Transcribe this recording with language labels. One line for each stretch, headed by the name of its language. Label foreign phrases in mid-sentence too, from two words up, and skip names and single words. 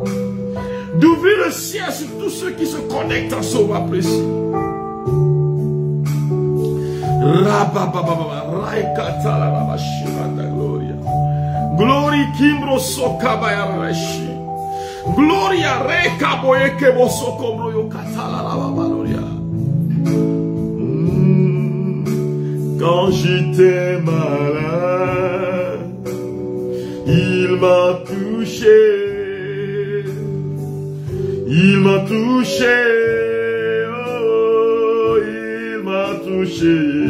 French: D'ouvrir le ciel sur tous ceux qui se connectent en ce moment précis. Glory kimbro sokabaya reshi. Gloria reka boye kebo sokombro yo katala la babaloria. Quand j'étais malade, il m'a touché. Il m'a touché. Oh, il m'a touché.